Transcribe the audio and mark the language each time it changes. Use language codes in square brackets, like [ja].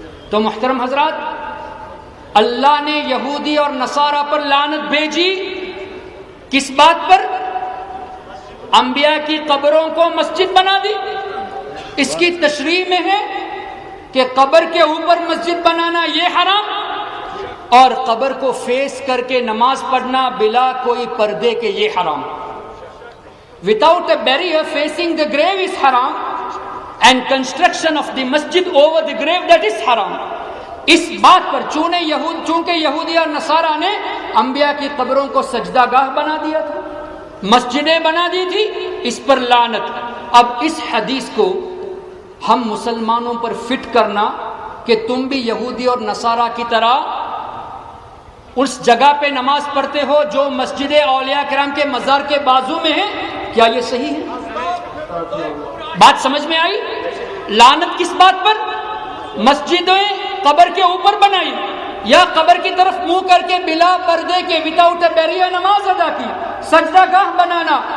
[ur] تو محترم حضرات، اللہ نے یہودی اور نصارہ پر لعنت بھیجی کس بات پر؟ انبیاء کی قبروں کو مسجد بنا دی. اس کی تشریح میں ہے کہ قبر کے اوپر مسجد بنانا یہ حرام، اور قبر کو فیس کر کے نماز پڑھنا بلا کوئی پردے کے یہ حرام. [en] Without a barrier facing the grave is haram, and construction of the masjid over the grave, that is haram. [ur] اس بات پر چونکہ یہودی اور نصارہ نے انبیاء کی قبروں کو سجدہ گاہ بنا دیا تھا، مسجدیں بنا دی تھی، اس پر لعنت. اب اس حدیث کو ہم مسلمانوں پر فٹ کرنا کہ تم بھی یہودی اور نصارہ کی طرح اس جگہ پہ نماز پڑھتے ہو جو مسجد اولیاء کرام کے مزار کے بازو میں ہے، کیا یہ صحیح ہے؟ بات سمجھ میں آئی؟ لعنت کس بات پر؟ مسجدیں قبر کے اوپر بنائی یا قبر کی طرف منہ کر کے بلا پردے کے [en] without a barrier [ur] نماز ادا کی، سجدہ گاہ بنانا.